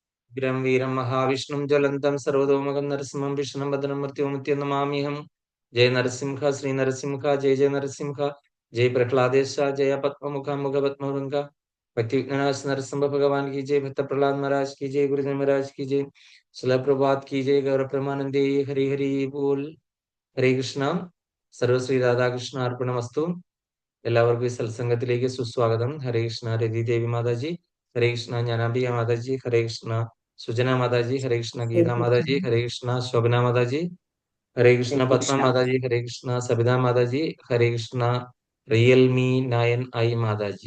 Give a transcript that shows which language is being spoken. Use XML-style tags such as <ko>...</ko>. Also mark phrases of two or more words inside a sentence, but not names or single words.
<sa>ഉഗ്രം വീരം മഹാവിഷ്ണും ജ്വലന്തം സർവതോമുഖം നരസിംഹം വിഷ്ണും ഭദ്രം മൃത്യുമുത്യം നമാമ്യഹം. ജയ നരസിംഹ ശ്രീ നരസിംഹ ജയ ജയ നരസിംഹ ജയ പ്രഹ്ലാദേശ ജയ പത്മമുഖ മുഖ പത്മവൃംഗ</sa> <hi>भक्ति नरसिंह भगवान की जय, भक्त प्रहलाद महाराज की जय, गुरुदेव महाराज की जय, शिला प्रभात की जय, गौरव प्रेमानंदे हरि हरि बोल.</hi> <sa>ഹരേ കൃഷ്ണ. സർവശ്രീ രാധാകൃഷ്ണ അർപ്പണമസ്തു.</sa> <ml>എല്ലാവർക്കും ഈ സത്സംഗത്തിലേക്ക് സുസ്വാഗതം. ഹരേ കൃഷ്ണ രതി ദേവി മാതാജി, ഹരേ കൃഷ്ണ ജ്ഞാനാംബിക മാതാജി, ഹരേ കൃഷ്ണ സുജന മാതാജി, ഹരേ കൃഷ്ണ ഗീതാ മാതാജി, ഹരേ കൃഷ്ണ ശോഭന മാതാജി, ഹരേ കൃഷ്ണ പത്മ മാതാജി, ഹരേ കൃഷ്ണ സബിത മാതാജി, ഹരേ കൃഷ്ണ റിയൽമി 9i മാതാജി.</ml>